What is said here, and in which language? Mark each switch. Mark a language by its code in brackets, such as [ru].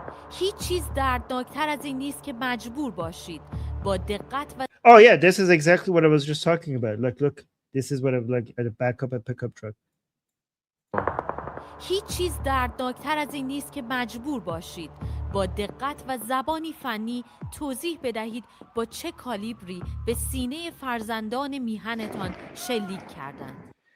[fa] هیچ چیز دردناکتر از این نیست که مجبور باشید با دقت و [en] Oh yeah, this is exactly what I was just talking about. Look, this is what I'm like at a backup a pickup truck. [fa] هیچ چیز دردناکتر از این نیست که مجبور باشید با دقت و زبانی فنی توضیح بدهید با چه کالیبری به سینه فرزندان میهنتان شلیک کردند.